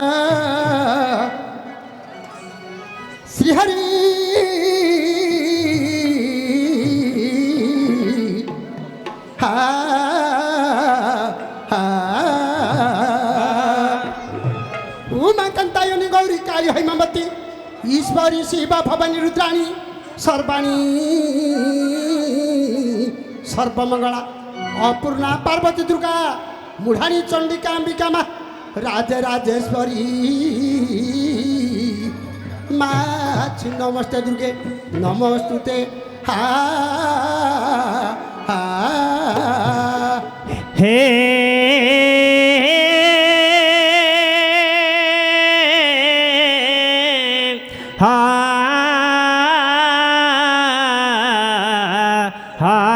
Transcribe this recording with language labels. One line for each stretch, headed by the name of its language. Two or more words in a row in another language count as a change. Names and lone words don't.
Sanskrit: শ্রীহরি হা হা উমা কান্তায়নি গৌরী কালী হৈমাবতী ईश्वरी शिवा भवानी रुद्राणी सर्वाणी सर्वमंगला अपूर्णा पार्वती दुर्गा मुढ़ाणी चंडिका अंबिका माँ राजे राजेश्वरी माँ नमस्ते दुर्गे नमस्तुते हा हा हे हा हा